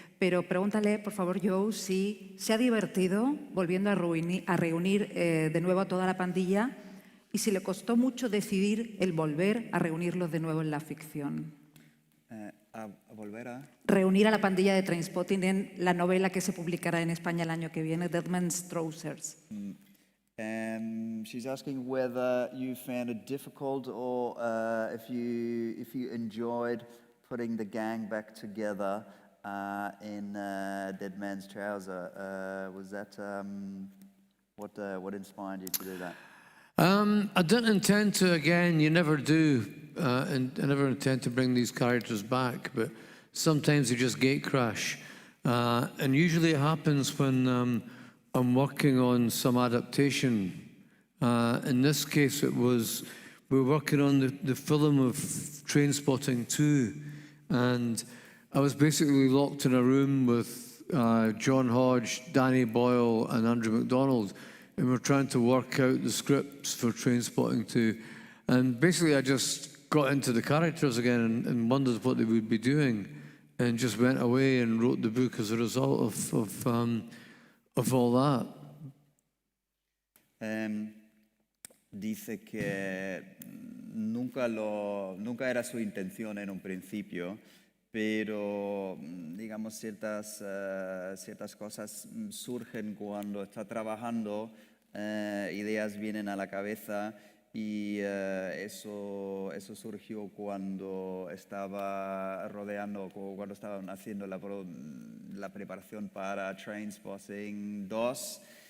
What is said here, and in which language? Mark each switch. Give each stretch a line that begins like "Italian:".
Spanish: Pero pregúntale, por favor, Joe, si se ha divertido volviendo a reunir de nuevo a toda la pandilla y si le costó mucho decidir el volver a reunirlos de nuevo en la ficción. ¿A volver a? Reunir a la pandilla de Trainspotting en la novela que se publicará en España el año que viene, Dead Men's Trousers.
English: She's asking whether you found it difficult or if you enjoyed putting the gang back together in Dead Man's Trouser. Was that what inspired you to do that? I didn't intend to, again, you never do, and I never intend to bring these characters back, but sometimes they just gate crash. And usually it happens when I'm working on some adaptation. In this case, we're working on the film of Trainspotting 2, And I was basically locked in a room with John Hodge, Danny Boyle, and Andrew MacDonald, and we were trying to work out the scripts for Trainspotting 2. And basically, I just got into the characters again and wondered what they would be doing, and just went away and wrote the book as a result of all that.
Spanish: Dice que nunca era su intención en un principio, pero digamos ciertas cosas surgen cuando está trabajando, ideas vienen a la cabeza y eso surgió cuando estaba cuando estaban haciendo la preparación para Trainspotting 2.